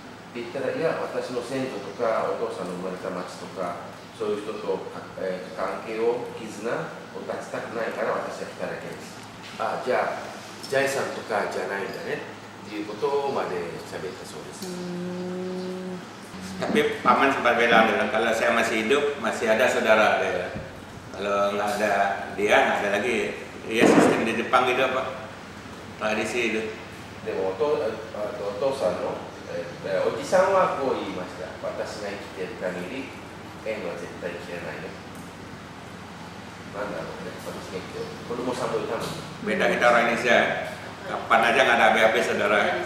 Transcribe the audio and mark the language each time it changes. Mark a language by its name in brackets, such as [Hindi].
[Japanese] って言ったら、いや、私の先祖とかお父さんの生まれた町とかそういう人と、関係を絆を断ちたくないから私は来ただけです。じゃあ財産とかじゃないんだねっていうことまで喋ったそうです。 [Indonesian] Tapi paman sempat bilang kalau saya masih hidup masih ada saudara dia. Kalau nggak ada dia nggak ada lagi. Ya sistem di Jepang gitu apa tradisi itu. [Japanese] でもお父さんのおじさんはこう言いました。私が生きている限り縁は絶対切れないよ。なんだろうね、私が生きてる。子供さんもいたのに。 [Indonesian] Beda kita orang Indonesia. Kapan aja nggak ada BAB saudara.